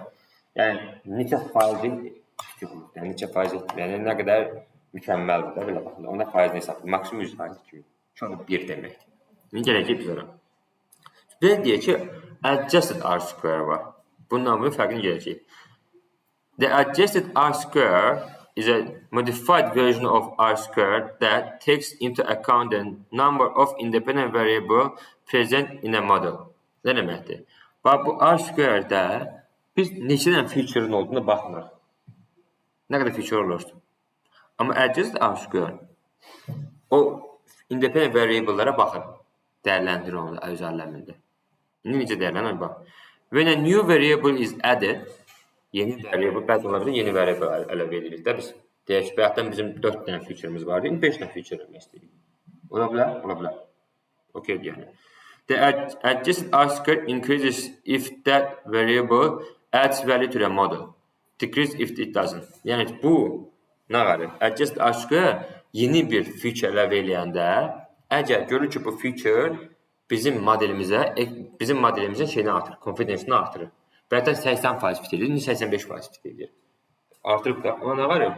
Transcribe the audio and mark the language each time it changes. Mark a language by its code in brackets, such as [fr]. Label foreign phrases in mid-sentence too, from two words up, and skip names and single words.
[az] Yəni, neçə faizi yəni, neçə faiz yəni, nə qədər mükəmməldir də, belə baxın. Ona faizini hesablayır, maksimum 100% kimi. Çox 1 deməkdir. İndi gələcək biz ora. Bir də deyək ki, [en] adjusted R-square [az] var. Bunun namının fərqini gələcək. [en] The adjusted R-square is a modified version of R-square that takes into account the number of independent variables present in a model. [az] Nə deməkdir? Bax, bu R-square-də biz neçə dənə feature-ın olduğuna baxmırıq. Nə qədər feature olursun. Amma [en] adjusted R-square [az] o [en] independent variable-lara [az] baxır. Dəyərləndirir onu öz aləmində. İndi necə dəyərlənir? Bax. [en] When a new variable is added, [az] yeni variable, bəzi ola bilir, yeni variable əlavə edirik də biz. Deyək ki, bayaqdan bizim 4 dənə feature-ımız vardı, indi 5 dənə feature eləmək istəyirik. Ola bilər? Ola bilər. Okay, deyək. [en] The adjusted R-square increases if that variable adds value to the model. Decrease if it doesn't. [az] Yəni bu nə qarı? [en] Adjusted R-square [az] yeni bir feature əlavə eləyəndə Əgər görür ki, bu feature bizim modelimizin şeyini artırır, confidence-ni artırır. Bəlkə 80% fit edir, 85% fit edir. Artırıb da ona nə verir?